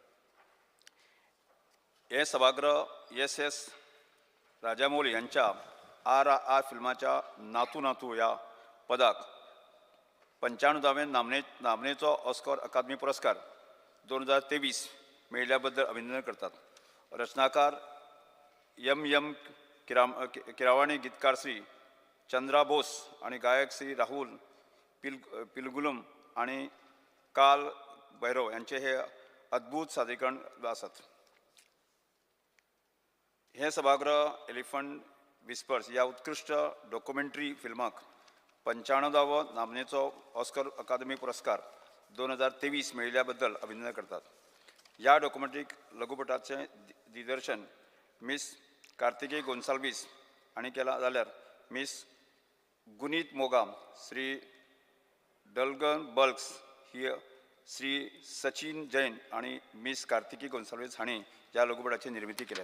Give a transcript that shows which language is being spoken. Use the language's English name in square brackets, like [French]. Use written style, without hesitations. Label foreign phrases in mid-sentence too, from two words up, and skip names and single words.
[Konkani] हे सभागृह एस राजामौली यांच्या RRR फिल्माच्या नातू नातू या पदाक 95वें नामनेचो ऑस्कर अकादमी पुरस्कार 2023 मेळिल्ल्या अभिनंदन करतात. रचनाकार M किरावाणी, गीतकार श्री चंद्रा बोस आणि गायक श्री राहुल पिलगुलम आणि काल भैरव यांचे हे अद्भुत सादरीकरण आसात. हे सभागृह एलिफंट विस्पर्स या उत्कृष्ट डॉक्युमेंटरी फिल्माक 95वा नामनेचो ऑस्कर अकादमी पुरस्कार 2023 मेळिल्ल्या अभिनंदन करतात. ह्या डॉक्युमेंटरी लघुपटाचे दिग्दर्शन मिस कार्तिकेय गोन्साल्वीस हांणी केला, जाल्यार मिस गुनीत मोगा, श्री डल्गन बल्क्स ही श्री सचिन जैन आणि मिस कार्तिकी गोन्साल्वीस हांणी ह्या लघुपटाची निर्मिती केल्या.